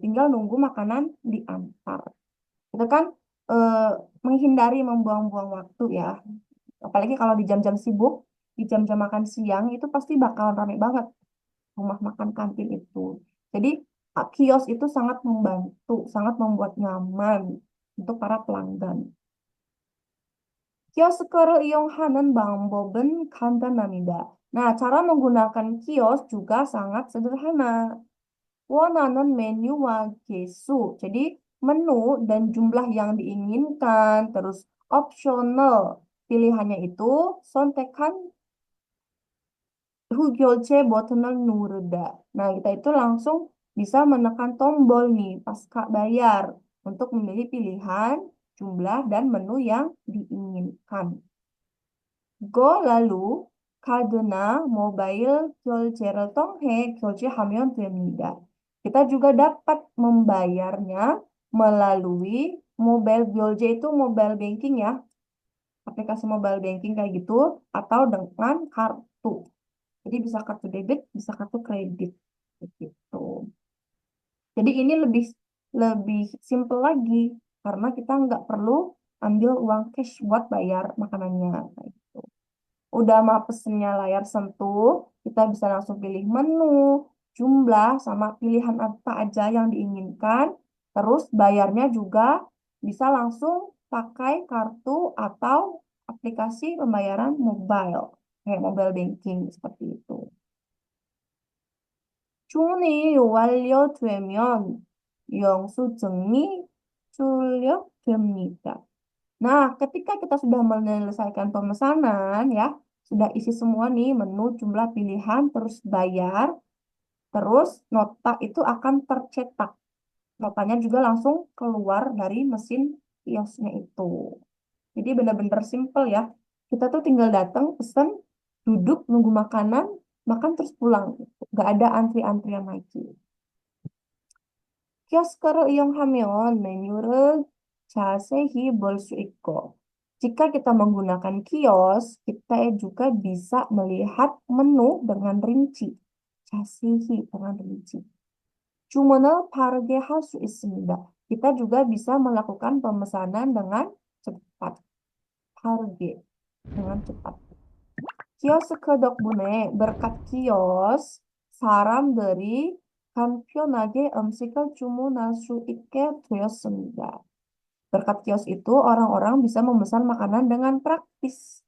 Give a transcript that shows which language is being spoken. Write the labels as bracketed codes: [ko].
[id] Tinggal nunggu makanan diantar. Itu kan menghindari membuang-buang waktu ya. Apalagi kalau di jam-jam sibuk, di jam-jam makan siang itu pasti bakal ramai banget rumah makan kantin itu. Jadi kios itu sangat membantu, sangat membuat nyaman untuk para pelanggan. [ko] 키오스크를 이용하는 방법은 간단합니다. [id] Nah, cara menggunakan kios juga sangat sederhana. [ko] 원하는 메뉴와 개수. [id] Jadi, menu dan jumlah yang diinginkan. Terus, optional. Pilihannya itu, [ko] 선택한 후 결제 버튼을 누르다. [id] Nah, kita itu langsung bisa menekan tombol nih, pasca bayar. Untuk memilih pilihan, jumlah, dan menu yang diinginkan. lalu [ko] 카드나 모바일 결제를 통해 결제하면 됩니다. [id] Kita juga dapat membayarnya melalui mobile 결제 itu mobile banking ya. Aplikasi mobile banking kayak gitu atau dengan kartu. Jadi bisa kartu debit, bisa kartu kredit gitu. Jadi ini lebih simple lagi karena kita nggak perlu ambil uang cash buat bayar makanannya. Gitu. Udah mah pesennya layar sentuh, kita bisa langsung pilih menu, jumlah, sama pilihan apa aja yang diinginkan. Terus bayarnya juga bisa langsung pakai kartu atau aplikasi pembayaran mobile, kayak mobile banking seperti itu. [ko] 주문이 완료되면 영수증이 출력됩니다. [id] Nah, ketika kita sudah menyelesaikan pemesanan ya, sudah isi semua nih menu, jumlah pilihan, terus bayar, terus nota itu akan tercetak. Notanya juga langsung keluar dari mesin kiosnya itu. Jadi benar-benar simple ya. Kita tuh tinggal datang, pesen, duduk, nunggu makanan, makan terus pulang. Nggak ada antri-antrian lagi. [ko] 키오스크를 이용하면 메뉴를 자세히 볼 수 있고, [id] jika kita menggunakan kios, kita juga bisa melihat menu dengan rinci. [ko] 자세히 [id] dengan rinci. [ko] 주문을 빠르게 할 수 있습니다. [id] Kita juga bisa melakukan pemesanan dengan cepat. [ko] 빠르게, [id] dengan cepat. [ko] 키오스크 덕분에 [id] berkat kios, [ko] 사람들이 간편하게 음식을 주문할 수 있게 되었습니다. [id] Berkat kios itu, orang-orang bisa memesan makanan dengan praktis.